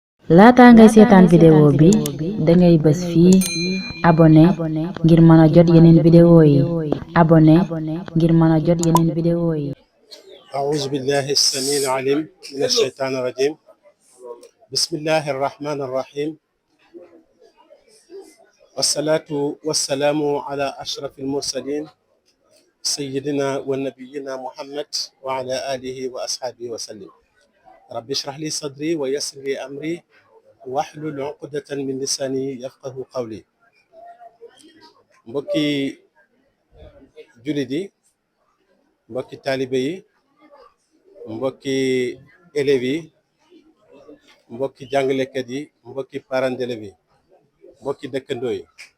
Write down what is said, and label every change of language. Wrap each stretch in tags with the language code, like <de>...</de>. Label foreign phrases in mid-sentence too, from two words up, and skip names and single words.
<wo>laata ngay seetaan vidéo bi dangay bës fii abonné ngir mën a jot yeneen vidéo yi abonné ngir mën a jot yeneen vidéo yi.</wo> <ar>أعوذ بالله السميع العليم من الشيطان الرجيم بسم الله الرحمن الرحيم والصلاة والسلام على أشرف المرسلين سيدنا ونبينا محمد وعلى آله وأصحابه وسلم رب اشرح لي صدري ويسر لي أمري واحلل عقدة من لساني يفقه قولي</ar> <wo>mbokki jullit yi mbokki taalibe yi mbokki élèves yi mbokki jàngalekat yi mbokki</wo> <fr>parents d'élèves</fr> <wo>yi mbokki dëkkandoo yi</wo>